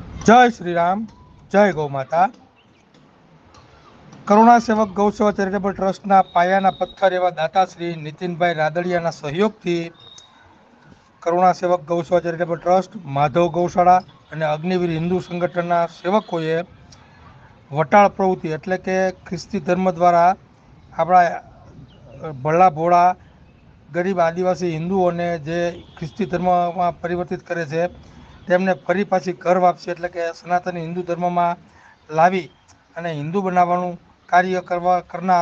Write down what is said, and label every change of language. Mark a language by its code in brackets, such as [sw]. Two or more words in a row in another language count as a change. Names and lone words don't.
[hi] जय श्री राम, जय गौ माता। [gu] કરુણા સેવક ગૌસેવા [en] charitable trustના [gu] પાયાના પથ્થર એવં દાતા શ્રી નિતિનભાઈ રાદડિયાના સહયોગથી કરુણા સેવક ગૌસેવા [en] charitable trust, [gu] માધવ ગૌશાળા અને અગ્નિવીર હિન્દુ સંગઠનના સેવકોએ વટાળ પ્રવૃત્તિ એટલે કે ખ્રિસ્તી ધર્મ દ્વારા આપણા ભલા ભોળા ગરીબ આદિવાસી હિન્દુઓને જે ખ્રિસ્તી ધર્મમાં પરિવર્તિત કરે છે તેમને ફરી પાછી ઘર વાપસી એટલે કે સનાતની હિન્દુ ધર્મમાં લાવી અને હિન્દુ બનાવવાનું કાર્ય કરનાર